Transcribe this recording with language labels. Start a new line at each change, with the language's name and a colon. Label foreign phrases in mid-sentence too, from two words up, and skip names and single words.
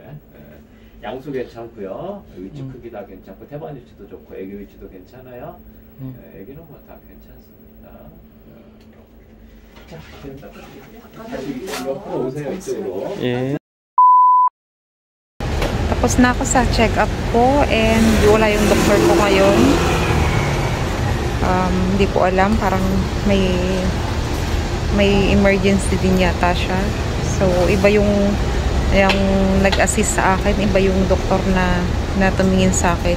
Korean: 양수 괜찮고요. 위치 크기 다 괜찮고 태반 위치도 좋고 애기 위치도 괜찮아요. 애기는 뭐 다 괜찮습니다. 자, 다시 옆으로 오세요. 이쪽으로. 예.
Filipino: Tapos na ako sa check-up ko and wala yung doktor ko ngayon. Hindi ko alam, parang may emergency din yata siya. So, iba yung nag-assist sa akin, iba yung doktor na tumingin sa akin.